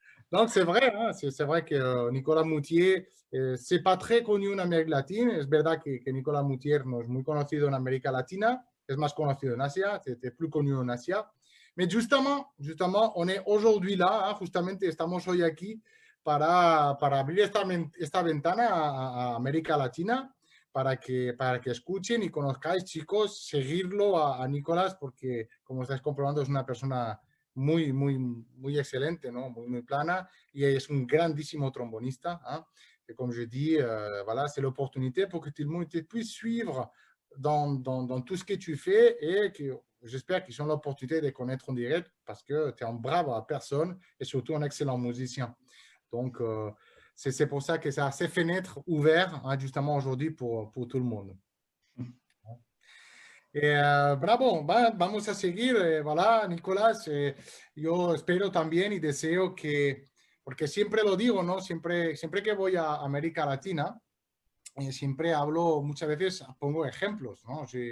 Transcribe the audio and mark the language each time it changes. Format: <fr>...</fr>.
<fr>Donc, c'est vrai, hein, c'est vrai que Nicolas Moutier, c'est pas très connu en Amérique latine.</fr> <es>Es verdad que Nicolas Moutier no es muy conocido en América Latina, es más conocido en Asia,</es> <fr>c'est plus connu en Asia. Mais justement, on est aujourd'hui là, hein,</fr> <es>justamente estamos hoy aquí para abrir esta ventana a América Latina. Para que escuchen y conozcáis, chicos, seguirlo a Nicolás, porque como estáis comprobando es una persona muy, muy, muy excelente, ¿no? Muy, muy plana, y es un grandísimo trombonista. Hein?</es> <fr>Et comme je dis, voilà, c'est l'opportunité pour que tout le monde puisse suivre dans tout ce que tu fais et que j'espère qu'ils ont l'opportunité de connaître en direct parce que tu es un brave personne et surtout un excellent musicien. Donc, c'est pour ça que ça a ces fenêtres ouvertes, hein, justement aujourd'hui pour tout le monde.</fr> <es>Bravo, vamos a seguir. Voilà, Nicolás, yo espero también y deseo que, porque siempre lo digo, ¿no? Siempre que voy a América Latina, siempre hablo, muchas veces pongo ejemplos, ¿no?</es>